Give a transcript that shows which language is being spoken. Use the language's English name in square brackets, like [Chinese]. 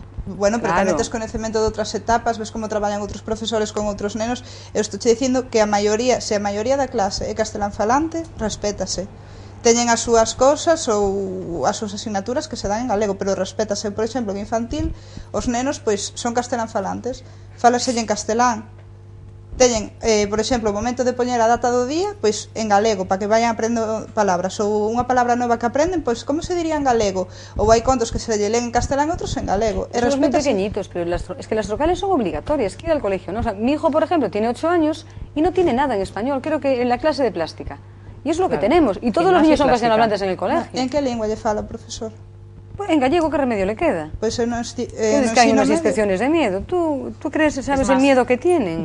[Galician] Bueno, pero tamén tes conhecemento de outras etapas, ves como traballan outros profesores con outros nenos. Eu estou che dicindo que se a maioría da clase é castelán falante, respétase. Teñen as súas cousas ou as súas asignaturas que se dan en galego, pero respétase. Por exemplo, en infantil, os nenos pois son castelán falantes, fálaselle en castelán. Teñen, por exemplo, o momento de poñer a data do día, pois en galego, para que vayan aprendendo palabras, ou unha palabra nova que aprenden, pois como se diría en galego, ou hai contos que se lle len en castelán, outros en galego. [Spanish] Son muy pequeñitos, pero es que las vocales son obligatorias, que ir al colegio, ¿no? O sea, mi hijo, por ejemplo, tiene 8 años y no tiene nada en español, creo que en la clase de plástica. Y es lo que tenemos, y todos los niños son castellanohablantes en el colegio. [Galician] En que lengua lle fala, profesor? [Spanish] Pues en gallego, ¿qué remedio le queda? Pues es que hay unas inspecciones de miedo. ¿Tú crees, sabes el miedo que tienen?